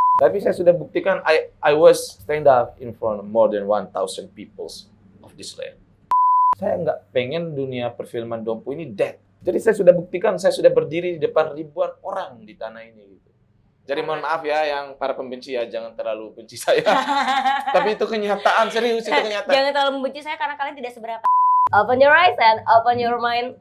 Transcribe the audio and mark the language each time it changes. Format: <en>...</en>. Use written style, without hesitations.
<id>Tapi saya sudah buktikan,</id> <en>I was stand up in front of more than 1,000 peoples of this land.</en> <id>Saya nggak pengen dunia perfilman Dompu ini</id> <en>dead.</en> <id>Jadi saya sudah buktikan, saya sudah berdiri di depan ribuan orang di tanah ini. Gitu. Jadi mohon maaf ya yang para pembenci ya, jangan terlalu benci saya. Tapi itu kenyataan, serius itu kenyataan. Jangan terlalu membenci saya karena kalian tidak seberapa.</id> <en>Open your eyes and open your mind.</en>